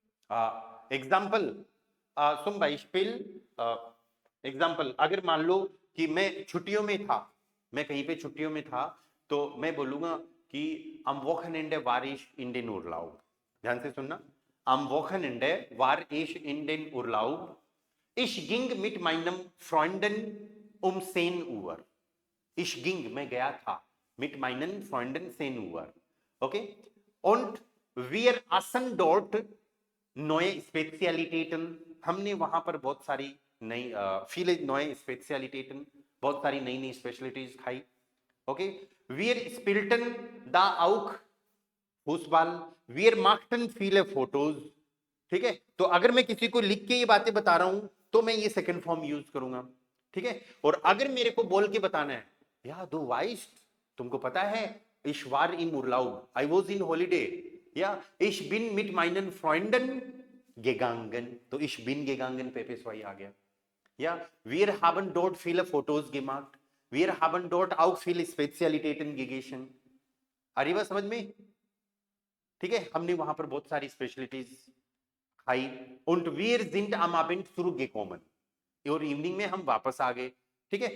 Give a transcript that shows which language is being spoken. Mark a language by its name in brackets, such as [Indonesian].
[Hindi] Example सुन भाई spill example, अगर मान लो कि मैं छुट्टियों में था, मैं कहीं पे छुट्टियों में था, तो मैं बोलूंगा कि [German] am Wochenende war ich in den Urlaub। ध्यान से सुनना, am Wochenende war ich in den Urlaub, ich ging mit meinem Freunden um 10 Uhr। ich ging [Hindi] मैं गया था, [German] mit meinen Freunden 10 Uhr, okay, und wir aßen dort neue Spezialitäten, [Hindi] हमने वहां पर बहुत सारी नई [German] viele neue Spezialitäten, [Hindi] बहुत सारी नई नई स्पेशलिटीज खाई, okay. [German] wir spielten da auch Fußball, wir machten viele Fotos, [Hindi] ठीक है। तो अगर मैं किसी को लिख के ये बातें बता रहा हूं तो मैं ये सेकंड फॉर्म यूज करूंगा, ठीक है। और अगर मेरे को बोल के बताना है, या दो वाइस्ट, तुमको पता है [German] ich war im Urlaub, [English] I was in holiday, [Hindi] या [German] ich bin mit meinen Freunden gegangen, [Hindi] तो [German] ich bin gegangen [Hindi] पेपेस्वाई आ गया। [German] या wir haben dort viele Fotos gemacht, wir haben dort auch viele Spezialitäten gegessen। [Hindi] अरे बात समझ में, ठीक है, हमने वहां पर बहुत सारी स्पेशलिटीज खाई। [German] und wir sind am Abend zurückgekommen, [Hindi] और इवनिंग में हम वापस आ गए, ठीक है।